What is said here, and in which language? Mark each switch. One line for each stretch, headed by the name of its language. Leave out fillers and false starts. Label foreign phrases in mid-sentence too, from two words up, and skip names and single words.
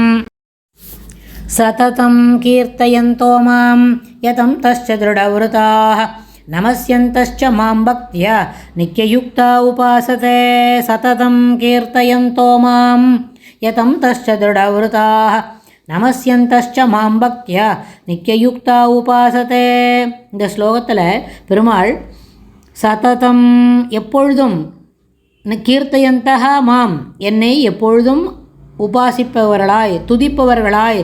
Sanskrit: सततं कीर्तयन्तो मां यतं तश्च दृढव्रताः नमस्यन्तश्च मां भक्त्या नित्ययुक्ता उपासते। सततं कीर्तयन्तो मां यतं तश्च दृढव्रताः नमस्यन्तश्च मां भक्त्या नित्ययुक्ता उपासते.
Tamil: இந்த ஸ்லோகத்தில் பெருமாள் சததம் எப்பொழுதும்
Sanskrit: कीर्तयन्तो मां
Tamil: என்னை எப்பொழுதும் உபாசிப்பவர்களாய் துதிப்பவர்களாய்